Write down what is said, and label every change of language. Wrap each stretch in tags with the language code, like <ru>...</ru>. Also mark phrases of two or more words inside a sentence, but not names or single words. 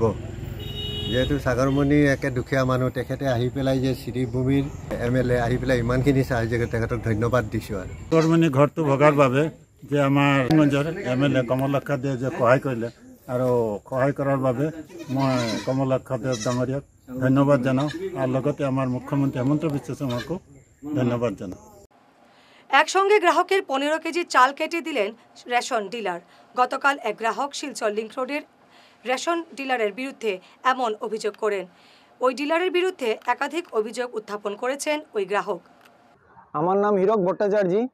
<as>যিহেতু সাগৰমণি একে দুখীয়া মানুহ, তেখেতে আহি পেলাই যে শ্ৰীভূমিৰ MLA আহি পেলাই ইমানখিনি সাহায্য কৰে, তেখেতক ধন্যবাদ দিছোঁ। আৰু সাগৰমণি ঘৰটো ভগাৰ বাবে যে আমাৰ MLA কমলাক্ষ দেৱ যে সহায় কৰিলে, আৰু সহায় কৰাৰ বাবে মই কমলাক্ষ দেৱ ডাঙৰীয়াক ধন্যবাদ জনাওঁ, আৰু লগতে আমাৰ মুখ্যমন্ত্রী হেমন্ত বিশ্ব শর্মাকো ধন্যবাদ জানাওঁ।</as> <bn>একসঙ্গে গ্রাহকের 15 কেজি চাল কেটে দিলেন রেশন ডিলার। গতকাল এক গ্রাহক শিলচর লিংক রোডের রেশন ডিলারের বিরুদ্ধে এমন অভিযোগ করেন। ওই ডিলারের বিরুদ্ধে একাধিক অভিযোগ উত্থাপন করেছেন ওই গ্রাহক। আমার নাম হীরক ভট্টাচার্য।</bn>